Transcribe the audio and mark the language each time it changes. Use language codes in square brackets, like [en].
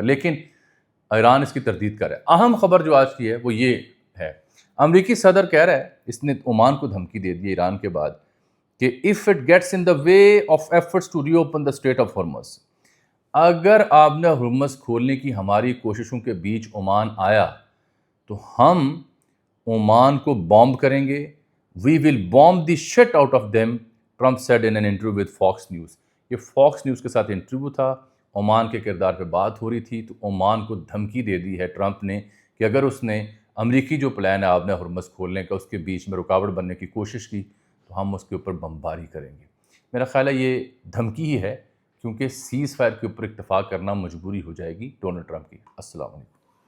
[ur] لیکن ایران اس کی تردید کر رہا ہے. اہم خبر جو آج کی ہے وہ یہ ہے، امریکی صدر کہہ رہا ہے، اس نے عمان کو دھمکی دے دی ایران کے بعد کہ [en] if it gets in the way of efforts to reopen the Strait of Hormuz، [ur] اگر آبنہ ہرمز کھولنے کی ہماری کوششوں کے بیچ عمان آیا تو ہم عمان کو بامب کریں گے. [en] we will bomb the shit out of them، Trump said in an interview with Fox News. [ur] یہ فاکس نیوز کے ساتھ انٹرویو تھا، عمان کے کردار پہ بات ہو رہی تھی. تو عمان کو دھمکی دے دی ہے ٹرمپ نے کہ اگر اس نے امریکی جو پلان ہے آبنہ ہرمز کھولنے کا اس کے بیچ میں رکاوٹ بننے کی کوشش کی تو ہم اس کے اوپر بمباری کریں گے. میرا خیال ہے یہ دھمکی ہی ہے، کیونکہ سیز فائر کے اوپر اتفاق کرنا مجبوری ہو جائے گی ڈونلڈ ٹرمپ کی. السلام علیکم.